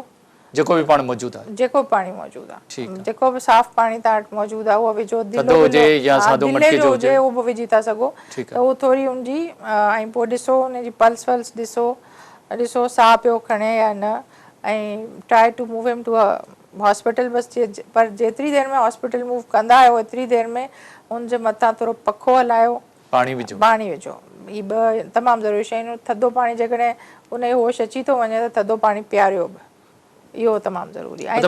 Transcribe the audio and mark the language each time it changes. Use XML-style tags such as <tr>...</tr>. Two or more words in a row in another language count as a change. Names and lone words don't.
<sd>जेको बि पाणी मौजूदु आहे जेको बि पाणी मौजूदु आहे जेको बि साफ़ पाणी तव्हां वटि मौजूदु आहे उहो विझो दिले जो हुजे उहो बि विझी था सघो त उहो थोरी हुनजी ऐं पोइ ॾिसो हुनजी पल्स वल्स ॾिसो साह पियो खणे या न ऐं</sd> <en>try to move him to a hospital</en> <sd>बसि पर जेतिरी देरि में हॉस्पिटल मूव कंदा आहियो एतिरी देरि में हुनजे मथां थोरो पखो हलायो पाणी विझो ही ॿ तमामु ज़रूरी शयूं थधो पाणी जेकॾहिं उनजो होश अची थो वञे त थधो पाणी पीआरियो बि इहो तमामु ज़रूरी आहे</sd>